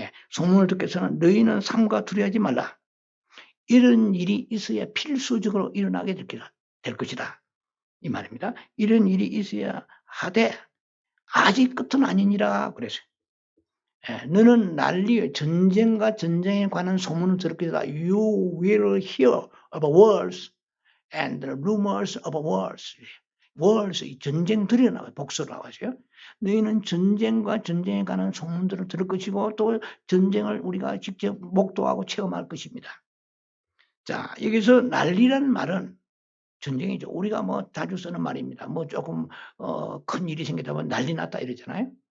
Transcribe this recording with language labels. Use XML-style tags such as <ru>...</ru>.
<ko>소문을 듣겠으나 너희는 삼가 두려워하지 말라. 이런 일이 있어야 필수적으로 일어나게 될 것이다. 이 말입니다. 이런 일이 있어야 하되 아직 끝은 아니니라 그랬어요. 너는 난리, 전쟁과 전쟁에 관한 소문을 들을 것이다.</ko> <en>You will hear of wars and rumors of wars.</en> <ko>wars, 전쟁들이 나와요. 복수로 나와서요. 너희는 전쟁과 전쟁에 관한 소문들을 들을 것이고 또 전쟁을 우리가 직접 목도하고 체험할 것입니다. 자, 여기서 난리라는 말은 전쟁이죠. 우리가 뭐 자주 쓰는 말입니다. 뭐 조금 큰 일이 생기다 보면 난리 났다 이러잖아요.</ko>